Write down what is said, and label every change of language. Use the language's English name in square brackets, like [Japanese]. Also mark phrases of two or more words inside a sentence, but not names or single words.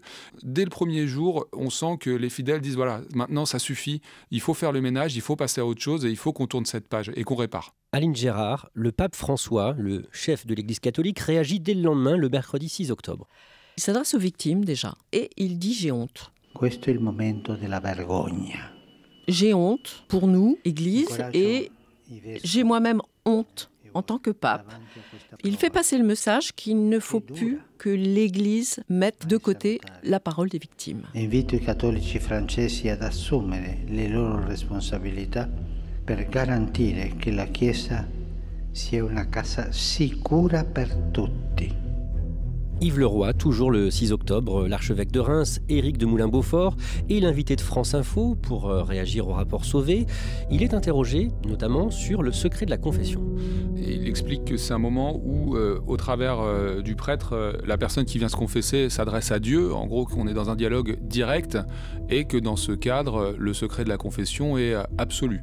[French] Dès le premier jour, on sent que les fidèles disent voilà, maintenant ça suffit, il faut faire le ménage, il faut passer à autre chose et il faut qu'on tourne cette page et qu'on répare. Aline Gérard, le pape François, le chef de l'Église catholique, réagit dès le lendemain, le mercredi 6 octobre. Il s'adresse aux victimes déjà et il dit « j'ai honte ». [Italian] Questo è il momento della vergogna. [French] J'ai honte pour nous, Église, et j'ai moi-même honte en tant que pape. Il fait passer le message qu'il ne faut plus que l'Église mette de côté la parole des victimes. [Italian] Invito i cattolici francesi ad assumere le loro responsabilità per garantire che la Chiesa sia una casa sicura per tutti. [French] Yves Leroy, toujours le 6 octobre, l'archevêque de Reims, Éric de Moulin-Beaufort, est l'invité de France Info pour réagir au rapport Sauvé. Il est interrogé notamment sur le secret de la confession. Et il explique que c'est un moment où, au travers du prêtre, la personne qui vient se confesser s'adresse à Dieu, en gros qu'on est dans un dialogue direct, et que dans ce cadre, le secret de la confession est absolu.